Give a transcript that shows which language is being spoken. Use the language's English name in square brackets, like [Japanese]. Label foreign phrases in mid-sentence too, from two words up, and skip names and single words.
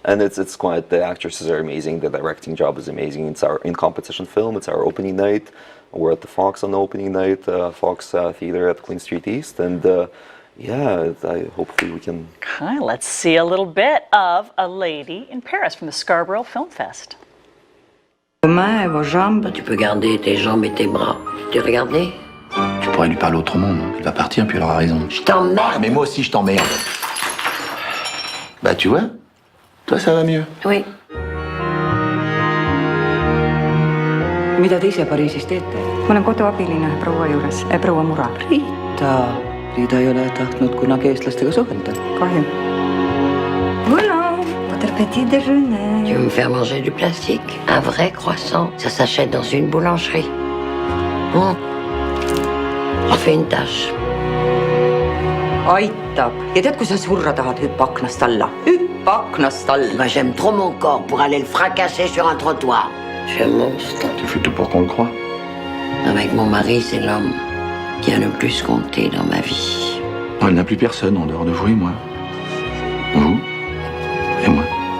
[English] And it's quite, the actresses are amazing, the directing job is amazing. It's our in-competition film. It's our opening night. We're at the Fox on the opening night, Fox Theater at Queen Street East, and yeah, hopefully we can... Okay, let's see a little bit of A Lady in Paris from the Scarborough Film Fest. [French] Vos mains et vos jambes. Tu peux garder tes jambes et tes bras. Tu regardé? Tu pourrais lui parler autrement, non? Elle va partir, puis elle aura raison. Je t'emmerde. Ah, mais moi aussi, je t'emmerde. Bah, tu vois, toi, ça va mieux. Oui. [Estonian] Mida te ise Pariisis teete? Ma olen koduabiline proua juures, proua Mura. Riita ei ole tahtnud kunagi eestlastega suhelda. Kahju. [French] Voilà, votre petit déjeuner. Tu veux me faire manger du plastique? Un vrai croissant, ça s'achète dans une boulangerie. Refais une tâche. [Estonian] Aitab. Ja tead, kui sa surra tahad, hüppa aknast alla. Hüppa aknast alla. [French] Moi, j'aime trop mon corps pour aller le fracasser sur un trottoir. Je suis un monstre. Tu fais tout pour qu'on le croie. Avec mon mari, c'est l'homme qui a le plus compté dans ma vie. Non, elle n'a plus personne en dehors de vous et moi. Vous et moi.